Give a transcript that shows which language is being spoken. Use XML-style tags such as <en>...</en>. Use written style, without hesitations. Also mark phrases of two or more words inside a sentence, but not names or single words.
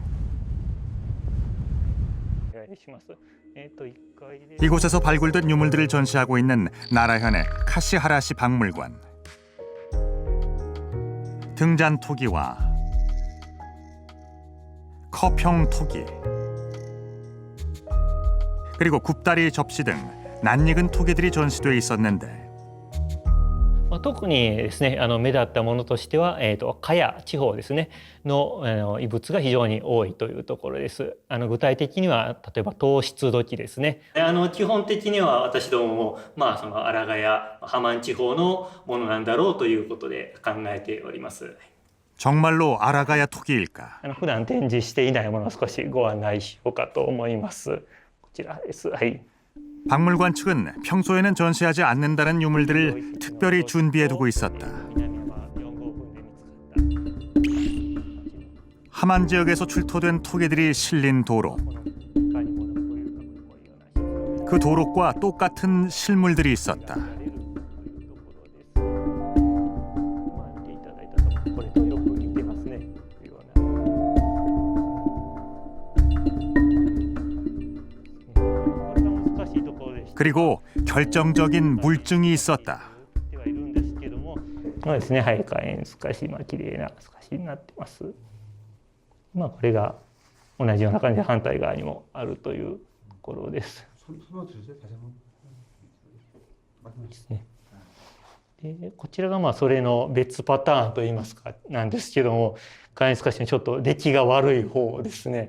<ko>이곳에서 발굴된 유물들을 전시하고 있는 나라현의 카시하라시 박물관. 등잔 토기와 컵형 토기 그리고 굽다리 접시 등 낯익은 토기들이 전시돼 있었는데</ko> <ja>特にですね、目立ったものとしては、加谷地方ですねの遺物が非常に多いというところです。具体的には例えば糖質土器ですね。基本的には私どももその荒賀やハマン地方のものなんだろうということで考えております。</ja> <ko>정말로 아라가야 토기일까?</ko> <ja>普段展示していないものを少しご案内しようかと思います。こちらです。はい。</ja> <ko>박물관 측은 평소에는 전시하지 않는다는 유물들을 특별히 준비해두고 있었다. 함안 지역에서 출토된 토기들이 실린 도로, 그 도록과 똑같은 실물들이 있었다. 그리고 결정적인 물증이 있었다.</ko> <ja>そうですね、はい、火炎透かし、綺麗な透かしになってます。これが同じような感じで反対側にもあるというところです。でこちらがそれの別パターンといいますかなんですけども、火炎透かしのちょっと出来が悪い方ですね。</ja>